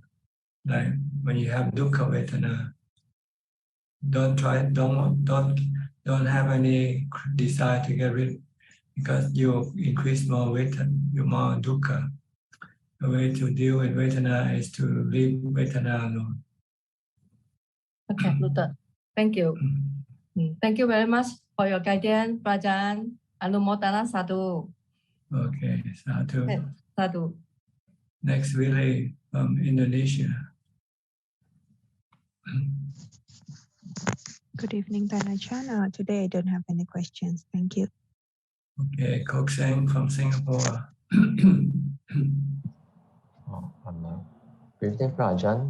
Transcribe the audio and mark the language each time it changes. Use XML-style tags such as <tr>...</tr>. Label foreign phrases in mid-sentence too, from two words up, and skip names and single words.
<en>Like when you have</en> <pi>dukkha Vedana,</pi> <en>don't have any desire to get rid, because you increase more Vedana, you more dukkha. The way to deal with Vedana is to leave Vedana alone. Okay, noted. Thank you. Thank you very much for your guidance, Ajahn.</en> <pi>Anumodana sadhu.</pi> <en>Okay, sadhu. Sadhu. Next, Willie from Indonesia. Good evening, Ajahn. Today I don't have any questions. Thank you. Okay, Kok Seng from Singapore. Good evening, Ajahn.</en>